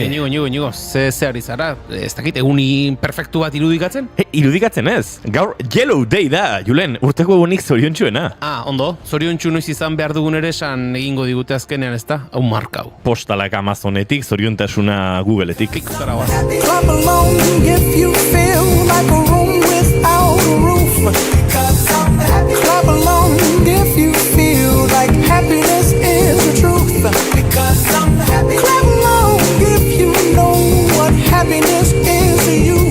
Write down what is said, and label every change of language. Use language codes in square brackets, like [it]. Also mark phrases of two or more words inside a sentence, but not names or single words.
[eu] Nigo, ze ari zara, ez dakit eguni perfektu bat irudikatzen? Irudikatzen ez, gaur Yellow Day da, Julen, urteko egunik zoriontsuena. Ondo, zoriontsu noiz izan behar dugun ere esan egingo digute azkenean, ez da? Hau markau. Postalak Amazonetik, zoriontasuna Googleetik. Ikustara guaz. [en] Clap along if you feel like a room without a roof. Clap along if you feel like happiness is the truth. Clap along if you know what happiness is to you.